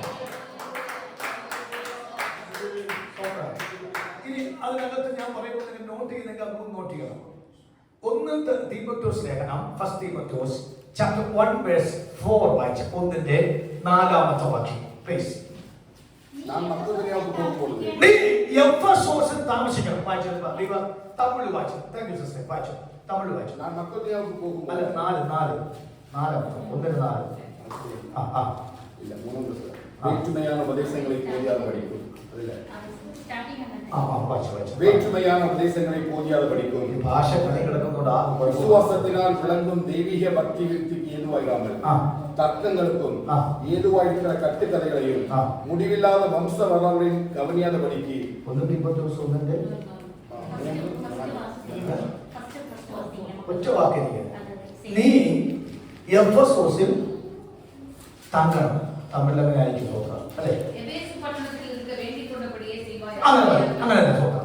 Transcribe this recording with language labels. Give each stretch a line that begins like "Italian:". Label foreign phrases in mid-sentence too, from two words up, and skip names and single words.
Malayalam: ഇനി അതിനകത്ത് ഞാൻ പറയുമ്പോൾ നിങ്ങൾ നോട്ട് ചെയ്യുന്നെങ്കിൽ അത് നോട്ട് ചെയ്യണം. 1 തീമോഥെയോസ് ലേഖനം, 1 തീമോഥെയോസ്
English: chapter 1 verse 4
Malayalam: വായിച്ച് 1ന്റെ 4ാമത്തെ വാക്യം പ്ലീസ്.
Tamil: நான் மக்கதோனியாவுக்கு போகும்போது
Malayalam: നീ എഫെസോസിൽ താമസിക്കണം. വായിച്ചു തമിഴ് വായിച്ചു.
English: thank you sister.
Malayalam: വായിച്ചു തമിഴ് വായിച്ചു.
Tamil: நான் மக்கதோனியாவுக்கு போகும்போது
Malayalam: അല്ല 4 1ന്റെ 4
Tamil: இல்ல 3 வேற்றுமையான உபதேசங்களை போதியாத படிக்கும். இல்ல வேற்றுமையான உபதேசங்களை போதியாத படிக்கும்.
Malayalam: ഈ ഭാഷ കിടക്കുന്നോടാ
Tamil: விசுவாசத்தினால் விளங்கும் தெய்வீக பக்தி விருத்திக்கு ஏதுவாயிராமல் தர்க்கங்களுக்கும் ஏதுவாயிருக்கிற கட்டுக்கதைகளையும் முடிவில்லாத வம்ச வரலாறுகளையும் கவனியாத படிக்கு.
Malayalam: ഒറ്റ വാക്കിരിക്കുക. നീ എഫെസോസിൽ തങ്ങണം. തമിഴിലങ്ങനെ ആയിരിക്കും നോക്കാം അല്ലേ? അങ്ങനെ നോക്കാം.